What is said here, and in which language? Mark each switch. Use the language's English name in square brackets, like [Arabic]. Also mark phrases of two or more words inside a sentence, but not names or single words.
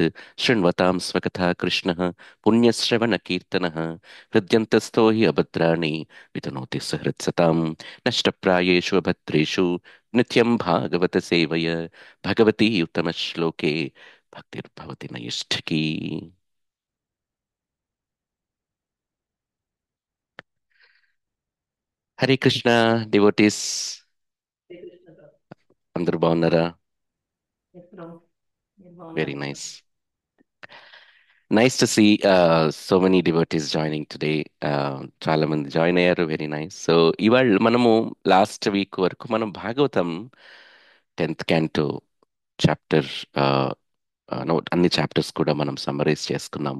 [Sanskrit] शृण्वतां स्वकथा कृष्णः पुण्यश्रवणकीर्तनः हृद्यन्तस्थो हि अभद्राणि वितनोति सहृत्सतां नष्टप्रायेषु अभद्रेषु नित्यं भागवत सेवय भगवती उत्तमश्लोके भक्तिर्भवति नैष्ठिकी। [Telugu] హరే కృష్ణ డివోటీస్ అందరూ బాగున్నారా? [English] Very nice. Nice to see so many devotees joining today. [Telugu] చాలా మంది జాయిన్ అయ్యారు. [English] very nice. [Telugu] సో ఇవాళ మనము [English] last week [Telugu] వరకు మనం భాగవతం [English] 10th canto chapter [Telugu] అన్ని చాప్టర్స్ కూడా మనం సమ్మరైజ్ చేసుకున్నాము.